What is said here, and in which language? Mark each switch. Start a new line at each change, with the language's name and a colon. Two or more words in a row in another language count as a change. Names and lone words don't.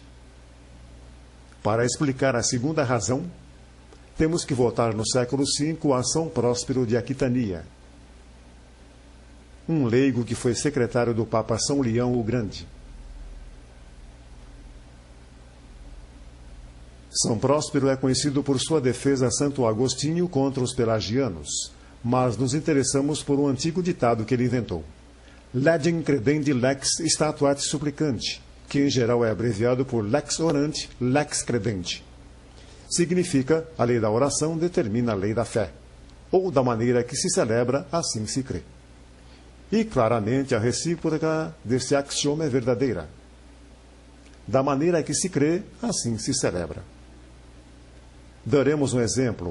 Portuguese: Para explicar a segunda razão, temos que voltar no século V a São Próspero de Aquitania, um leigo que foi secretário do Papa São Leão o Grande. São Próspero é conhecido por sua defesa a Santo Agostinho contra os pelagianos, mas nos interessamos por um antigo ditado que ele inventou.
Latin: Legem credendi lex statuat supplicante,
Portuguese: que em geral é abreviado por
Latin: lex orante, lex credenti.
Portuguese: Significa, a lei da oração determina a lei da fé, ou da maneira que se celebra, assim se crê. E claramente a recíproca desse axioma é verdadeira. Da maneira que se crê, assim se celebra. Daremos um exemplo.